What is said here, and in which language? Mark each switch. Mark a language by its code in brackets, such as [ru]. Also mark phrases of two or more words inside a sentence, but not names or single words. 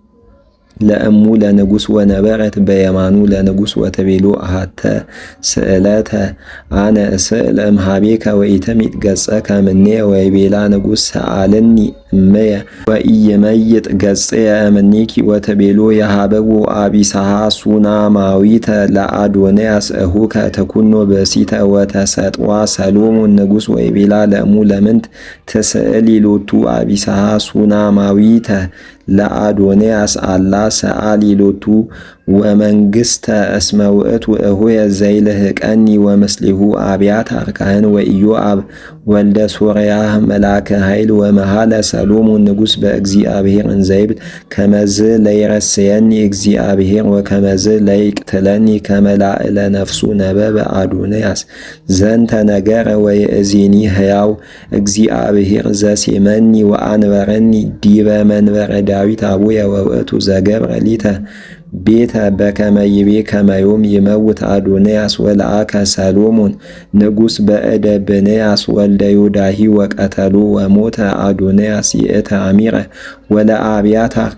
[gez] ለእሙ ለንጉሥ ወነበረት በየማኑ ለንጉሥ ወተቤሎ አሃተ ስእለተ አነ እስእል እምሃቤከ ወኢተሚጥ ገጸከ ምኔ ወይቤላ ንጉሥ ሰአልኒ እመየ ወኢይመይጥ ገጽየ እምኔኪ ወተቤሎ የሃበዎ አቢሳሃ ሱናማዊተ ለአዶንያስ እሁከ ተኩኖ በሲተ ወተሰጥዋ ሰሎሞን ንጉሥ ወይቤላ ለእሙ ለምንት ትስእሊ ሎቱ አቢሳሃ ሱናማዊተ ለአዶንያስ አላ ሰአሊ ሎቱ ወመንግሥተ እስመ ውእቱ እሁየ ዘይልህቀኒ ወምስሊሁ አብያታር ካህን ወኢዮአብ ወልደ ሶርያ መላከ ኃይል ወመሃለ ሰሎሞን ንጉሥ በእግዚአብሔር እንዘይብል ከመዝ ለይረስየኒ እግዚአብሔር ወከመዝ ለይቅትለኒ ከመላእለ ነፍሱ ነበበ አዶንያስ ዘንተ ነገረ ወየእዜኒ ሕያው እግዚአብሔር ዘሴመኒ ወአንበረኒ ዲበ መንበረ ዳዊት አቡየ ወውእቱ ዘገብረ ሊተ ቤተ በከመ ይቤ ከመ ዮም ይመውት አዶንያስ ወለአከ ሰሎሞን ንጉሥ በእደ ብንያስ ወልደ ዮዳሂ ወቀተሎ ወሞተ አዶንያስ ይእተ አሚረ ወለአብያታር